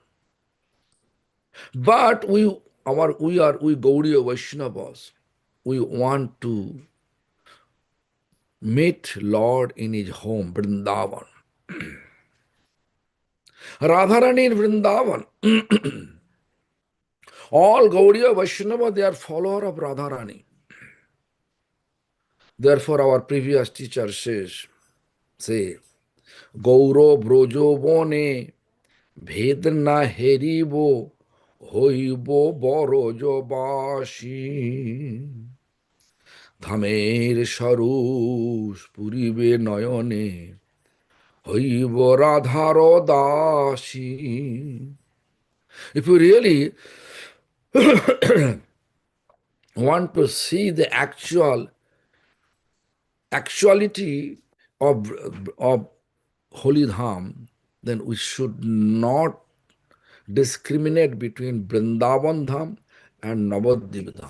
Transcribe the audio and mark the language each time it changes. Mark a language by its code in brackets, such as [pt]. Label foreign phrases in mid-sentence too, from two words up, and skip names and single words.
[en] But we Gaudiya Vaishnavas, we want to meet Lord in his home, Vrindavan. Radharani in Vrindavan. All Gaudiya Vaishnava, they are follower of Radharani. Therefore, our previous teacher say, [bn] গৌর ব্রজ বনে, ভেদ না হেরিব, হইব ব্রজ বাসী. ধামের স্বরূপ স্ফুরিবে নয়নে, হইব রাধার দাসী. [en] If you really want to see the actuality of Holy Dham, then we should not discriminate between Vrindavan Dham and Navadvip Dham.